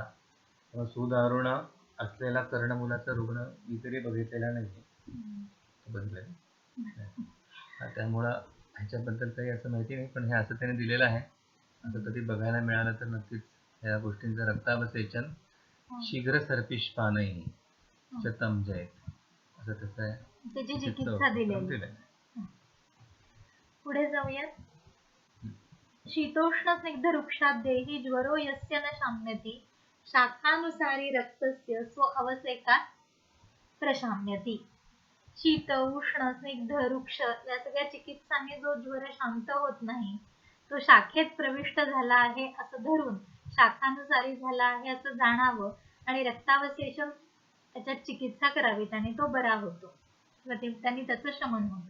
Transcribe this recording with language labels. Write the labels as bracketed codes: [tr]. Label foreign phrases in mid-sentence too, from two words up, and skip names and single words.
[mr] सुदारुण असलेला कर्णमूलाचा रुग्ण मी तरी बघितलेला नाही. त्यामुळं ह्याच्याबद्दल काही असं माहिती नाही, पण हे असं त्याने दिलेलं आहे. असं कधी बघायला मिळालं तर नक्कीच या गोष्टींचं [sa] रक्तावसेचन शीघ्र सर्पिष्पानैः शतं जयेत्, [mr] असं त्याचं आहे. त्याची चिकित्सा दिलेली. पुढे जाऊयात. [sa] शीतोष्ण स्निग्ध वृक्षाद्यैः ज्वरो यस्य न शाम्यति शाखानुसारी रक्तस्य स्व अवसेकात प्रशाम्यति. [mr] शीत, उष्ण, स्निग्ध, वृक्ष या सगळ्या चिकित्सांनी जो ज्वर शांत होत नाही तो शाखेत प्रविष्ट झाला आहे असं धरून शाखानुसारी झाला आहे असं जाणावं आणि रक्तावशेषण त्याच्यात चिकित्सा करावी आणि तो बरा होतो किंवा त्यांनी त्याचं शमन होतं.